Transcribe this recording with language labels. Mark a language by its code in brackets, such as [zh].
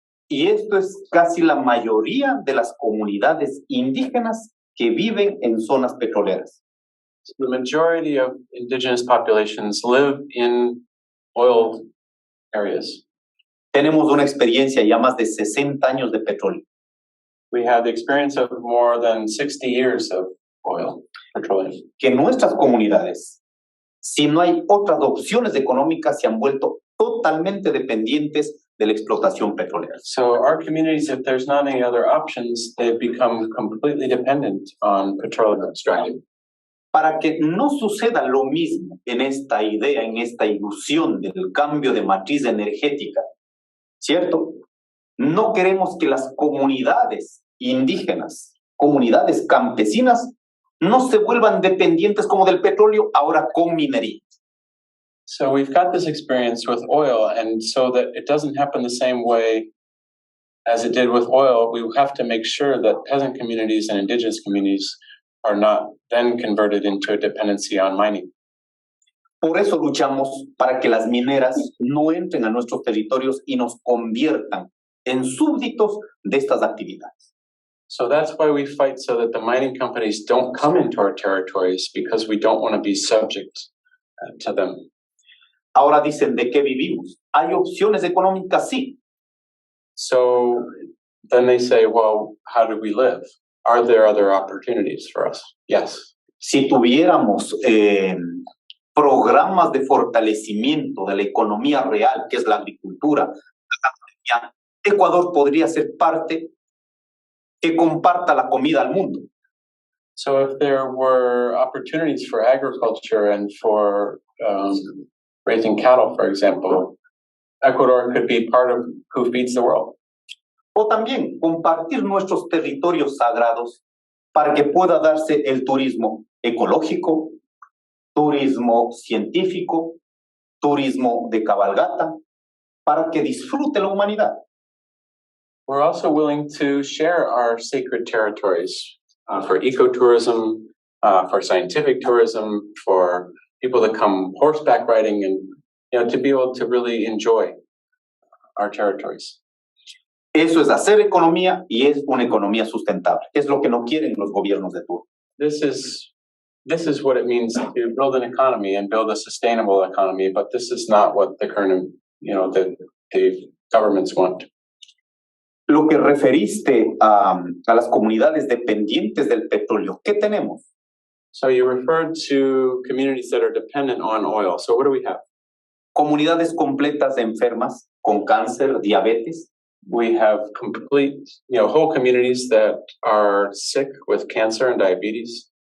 [es] Y esto es casi la mayoría de las comunidades indígenas que viven en zonas petroleras. [en] So the majority of indigenous populations live in oil areas. [es] Tenemos una experiencia ya más de 60 años de petróleo. [en] We have the experience of more than 60 years of oil, petroleum. [es] Que nuestras comunidades, si no hay otras opciones económicas, se han vuelto totalmente dependientes de la explotación petrolera. [en] So our communities, if there's not any other options, they've become completely dependent on petroleum extraction. [es] Para que no suceda lo mismo en esta idea, en esta ilusión del cambio de matriz energética, ¿cierto? No queremos que las comunidades indígenas, comunidades campesinas, no se vuelvan dependientes como del petróleo, ahora con minería. [en] So we've got this experience with oil, and so that it doesn't happen the same way as it did with oil, we have to make sure that peasant communities and indigenous communities are not then converted into a dependency on mining. [es] Por eso luchamos para que las mineras no entren a nuestros territorios y nos conviertan en súbditos de estas actividades. [en] So that's why we fight, so that the mining companies don't come into our territories, because we don't want to be subject to them. [es] Ahora dicen, ¿de qué vivimos? ¿Hay opciones económicas? Sí. [en] So then they say, well, how do we live? Are there other opportunities for us? Yes. [es] Si tuviéramos programas de fortalecimiento de la economía real, que es la agricultura, Ecuador podría ser parte que comparta la comida al mundo. [en] So if there were opportunities for agriculture and for raising cattle, for example, Ecuador could be part of who feeds the world. [es] O también compartir nuestros territorios sagrados para que pueda darse el turismo ecológico, turismo científico, turismo de cabalgata, para que disfrute la humanidad. [en] We're also willing to share our sacred territories for ecotourism, for scientific tourism, for people that come horseback riding, and to be able to really enjoy our territories. [es] Eso es hacer economía y es una economía sustentable. Es lo que no quieren los gobiernos de turno. [en] This is what it means to build an economy and build a sustainable economy, but this is not what the current, the governments want. [es] Lo que referiste a las comunidades dependientes del petróleo, ¿qué tenemos? [en] So you referred to communities that are dependent on oil. So what do we have? [es] Comunidades completas de enfermas con cáncer, diabetes. [en] We have complete, whole communities that are sick with cancer and diabetes.